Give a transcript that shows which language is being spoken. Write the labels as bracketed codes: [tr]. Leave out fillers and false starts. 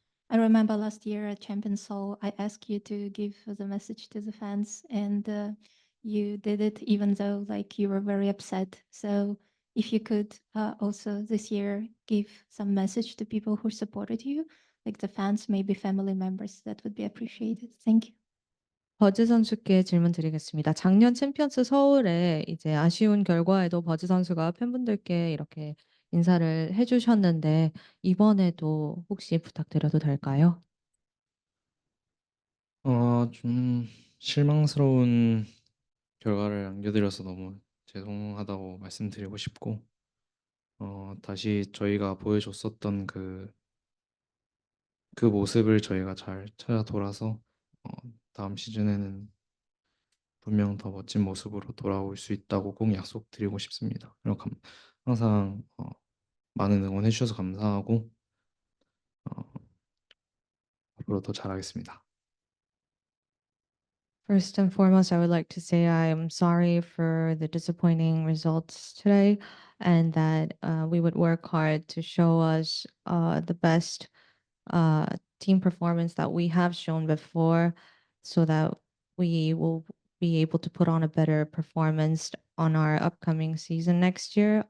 [en] I remember last year at Champions Seoul, I asked you to give the message to the fans, and you did it even though like you were very upset. So if you could also this year give some message to people who supported you, like the fans, maybe family members, that would be appreciated. Thank you. [ko] 버즈 선수께 질문 드리겠습니다. 작년 챔피언스 서울에 이제 아쉬운 결과에도 버즈 선수가 팬분들께 이렇게 인사를 해주셨는데 이번에도 혹시 부탁드려도 될까요? 좀 실망스러운 결과를 안겨드려서 너무 죄송하다고 말씀드리고 싶고, 다시 저희가 보여줬었던 그 모습을 저희가 잘 찾아 돌아서 다음 시즌에는 분명 더 멋진 모습으로 돌아올 수 있다고 꼭 약속드리고 싶습니다. 그리고 항상 많은 응원해 주셔서 감사하고 앞으로 더 잘하겠습니다. [en] First and foremost, I would like to say I am sorry for the disappointing results today, and that we would work hard to show us the best team performance that we have shown before, so that we will be able to put on a better performance on our upcoming season next year.